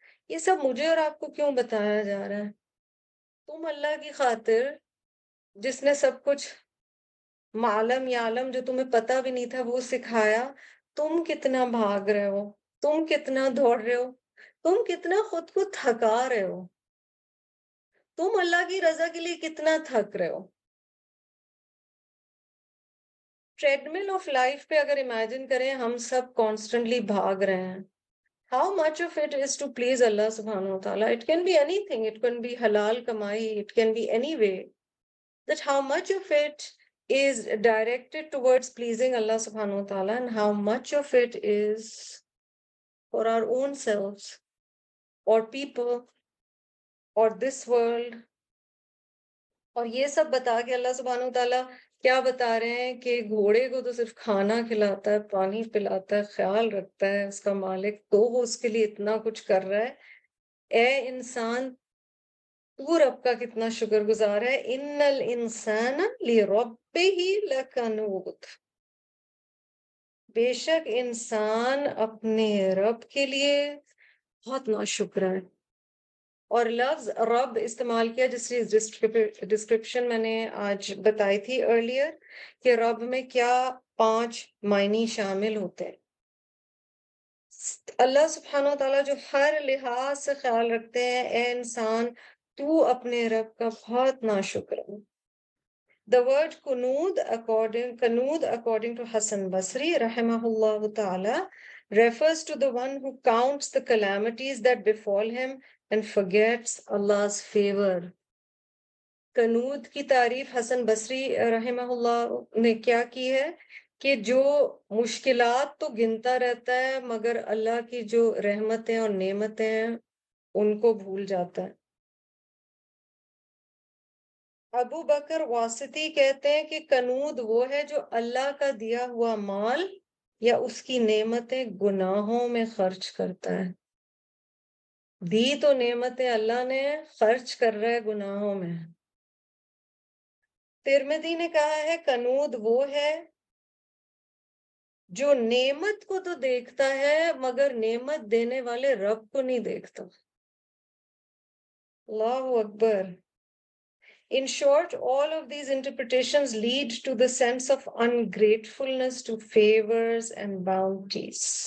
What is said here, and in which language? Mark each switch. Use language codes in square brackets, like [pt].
[ur] یہ سب مجھے اور آپ کو کیوں بتایا جا رہا ہے؟ تم اللہ کی خاطر, جس نے سب کچھ معلم یعلم, جو تمہیں پتا بھی نہیں تھا وہ سکھایا, تم کتنا بھاگ رہے ہو, تم کتنا دوڑ رہے ہو, تم کتنا خود کو تھکا رہے ہو, تم اللہ کی رضا کے لیے کتنا تھک رہے ہو. ٹریڈ مل آف لائف پہ اگر امیجن کریں ہم سب کانسٹنٹلی بھاگ رہے ہیں. [en] How much of it is to please Allah subhanahu wa ta'ala? It can be anything. It can be halal kamai. It can be any way. That how much of it is directed towards pleasing Allah subhanahu wa ta'ala and how much of it is for our own selves or people or this world. [ur] اور یہ سب بتا کے اللہ سبحانہ و تعالیٰ کیا بتا رہے ہیں کہ گھوڑے کو تو صرف کھانا کھلاتا ہے, پانی پلاتا ہے, خیال رکھتا ہے اس کا مالک, تو وہ اس کے لیے اتنا کچھ کر رہا ہے. اے انسان, تو رب کا کتنا شکر گزار ہے. [ar] ان الانسان لربہ لکنود, [ur] بے شک انسان اپنے رب کے لیے بہت ناشکر ہے. اور لفظ رب استعمال کیا جس کی ڈسکرپشن میں نے آج بتائی تھی ارلیئر, کہ رب میں کیا 5 معنی شامل ہوتے ہیں. اللہ سبحانہ و تعالیٰ جو ہر لحاظ سے خیال رکھتے ہیں, اے انسان تو اپنے رب کا بہت ناشکر ہے. [en] The word قنود according to Hassan Basri rahimahullah ta'ala refers to the one who counts the calamities that befall him and forgets Allah's favor. [ur] قنود کی تعریف حسن بصری رحمہ اللہ نے کیا کی ہے کہ جو مشکلات تو گنتا رہتا ہے مگر اللہ کی جو رحمتیں اور نعمتیں ہیں ان کو بھول جاتا ہے. ابو بکر واسطی کہتے ہیں کہ قنود وہ ہے جو اللہ کا دیا ہوا مال یا اس کی نعمتیں گناہوں میں خرچ کرتا ہے. دی تو نعمتیں اللہ نے, خرچ کر رہا ہے گناہوں میں. ترمذی نے کہا ہے قنود وہ ہے جو نعمت کو تو دیکھتا ہے مگر نعمت دینے والے رب کو نہیں دیکھتا. اللہ اکبر. [en] In short, all of these interpretations lead to the sense of ungratefulness to favors and bounties.